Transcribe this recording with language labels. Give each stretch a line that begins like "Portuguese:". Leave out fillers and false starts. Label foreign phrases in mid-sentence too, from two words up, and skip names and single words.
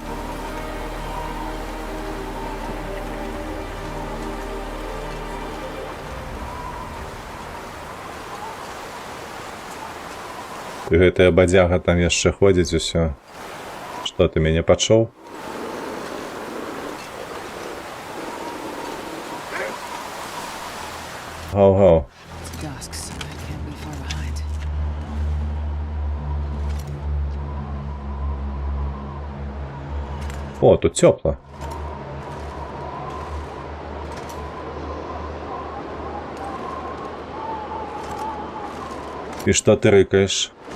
Belarusian: Гэтая бадзяга там яшчэ ходзіць усё. Што, ты мяне пачуў? Гау-гау.
English: It's dusk, so I can't be far behind.
Belarusian: О, тут тёпла. І што ты рыкаеш?